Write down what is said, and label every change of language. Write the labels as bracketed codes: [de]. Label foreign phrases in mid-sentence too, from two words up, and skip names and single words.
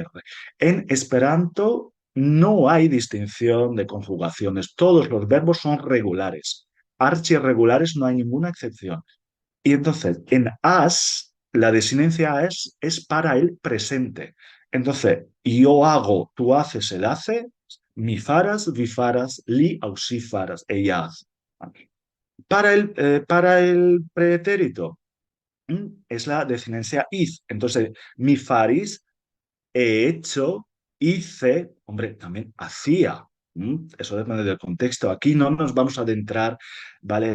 [es] En Esperanto no hay distinción de conjugaciones, todos los verbos son regulares. Archirregulares no hay ninguna excepción. Y entonces, en as, la desinencia es para el presente. Entonces, yo hago, tú haces, él hace, [eo] mi faras, vi faras, li ausi faras, [es] ella hace. Para el pretérito, es la desinencia iz. Entonces, [eo] mi faris, [es] he hecho, hice, hombre, también hacía. Eso depende del contexto. Aquí no nos vamos a adentrar, ¿vale?